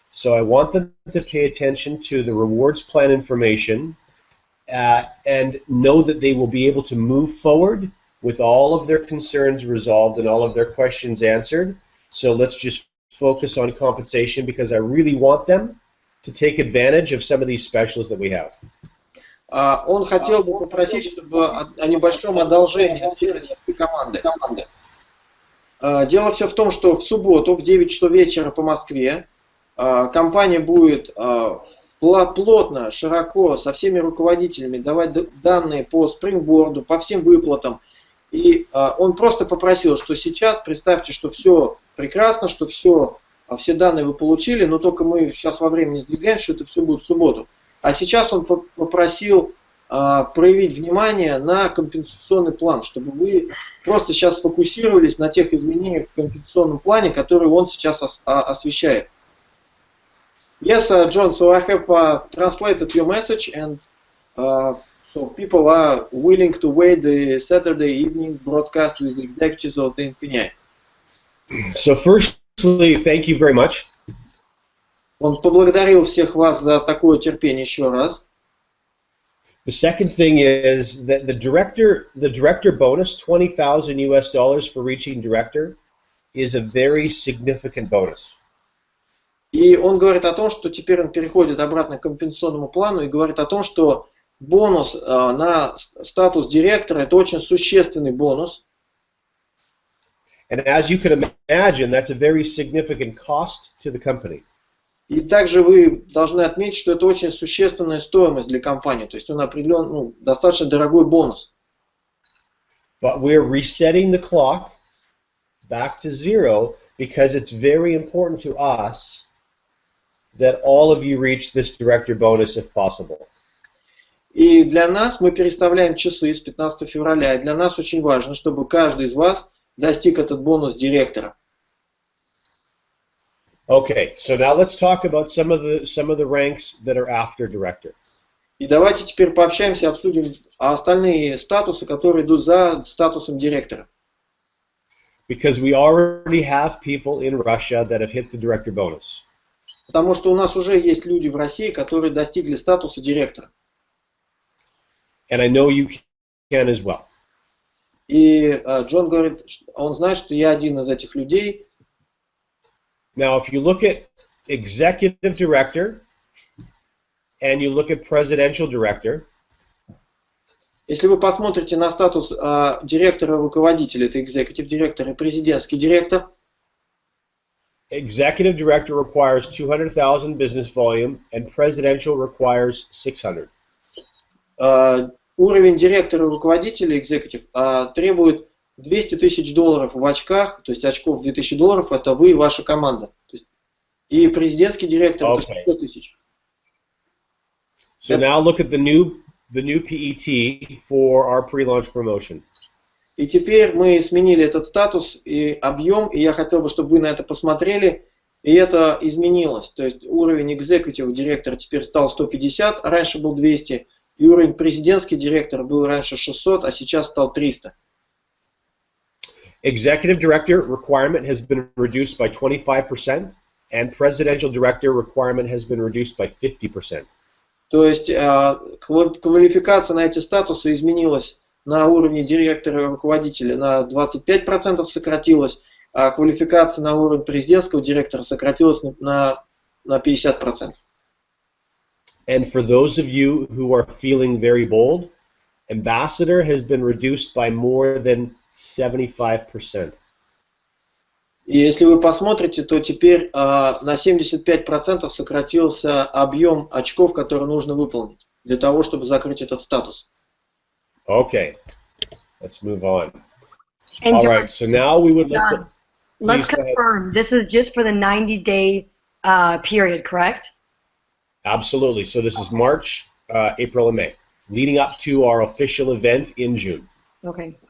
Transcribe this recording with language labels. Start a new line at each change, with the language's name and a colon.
English: So I want them to pay attention to the rewards plan information and know that they will be able to move forward with all of their concerns resolved and all of their questions answered. So let's just focus on compensation because I really want them to take advantage of some of these specials that we have.
Russian: Он хотел бы попросить, чтобы о небольшом одолжении команды. Дело все в том, что в субботу в 9 часов вечера по Москве компания будет плотно, широко, со всеми руководителями давать данные по спрингборду, по всем выплатам. И он просто попросил, что сейчас представьте, что все прекрасно, что все данные вы получили, но только мы сейчас во времени сдвигаемся, что это все будет в субботу. А сейчас он попросил проявить внимание на компенсационный план, чтобы вы просто сейчас сфокусировались на тех изменениях в компенсационном плане, которые он сейчас освещает.
English: Yes, John, so I have translated your message and So people are willing to wait the Saturday evening broadcast with the executives of the INFINII. So firstly, thank you very much.
Russian: Он поблагодарил всех вас за такое терпение еще раз.
English: The second thing is that the director bonus, $20,000 for reaching director, is a very significant bonus.
Russian: И он говорит о том, что теперь он переходит обратно к компенсационному плану и говорит о том, что бонус на статус директора – это очень существенный бонус.
English: And as you can imagine, that's a very significant cost to the company.
Russian: И также вы должны отметить, что это очень существенная стоимость для компании, то есть он определен, достаточно дорогой бонус.
English: But we're resetting the clock back to zero because it's very important to us that all of you reach this director bonus if possible.
Russian: И для нас мы переставляем часы с 15 февраля, и для нас очень важно, чтобы каждый из вас достиг этот бонус директора.
English: Okay, so now let's talk about some of the ranks that are after director.
Russian: И давайте теперь пообщаемся, обсудим остальные статусы, которые идут за статусом директора.
English: Because we already have people in Russia that have hit the director bonus.
Russian: Потому что у нас уже есть люди в России, которые достигли статуса директора.
English: And I know you can as well.
Russian: И Джон говорит, он знает, что я один из этих людей.
English: Now, if you look at executive director and you look at presidential director,
Russian: если вы посмотрите на статус директора-руководителя, это executive директор и президентский директор.
English: Executive director requires 200,000 business volume and presidential requires 600.
Russian: Уровень директора-руководителя executive требует $200 тысяч в очках, то есть очков $2000, это вы и ваша команда. То есть, и президентский директор это 100 тысяч.
English: So now look at the new PET for our pre-launch promotion.
Russian: И теперь мы сменили этот статус и объем, и я хотел бы, чтобы вы на это посмотрели, и это изменилось. То есть уровень executive директора теперь стал 150, а раньше был 200, и уровень президентский директор был раньше 600, а сейчас стал 300.
English: Executive director requirement has been reduced by 25%, and presidential director requirement has been reduced by 50%.
Russian: То есть квалификация на эти статусы изменилась на уровне директора и руководителя на 25% сократилась, а квалификация на уровень президентского директора сократилась на 50%.
English: And for those of you who are feeling very bold, ambassador has been reduced by more than 75%.
Russian: И если вы посмотрите, то теперь на 75% сократился объем очков, которые нужно выполнить для того, чтобы закрыть этот статус.
English: Okay, let's move on. And All John, right, so now we would like to... let's Please go ahead. confirm, this is just for the 90-day period, correct? Absolutely. So this is March, April, and May, leading up to our official event in June. Okay.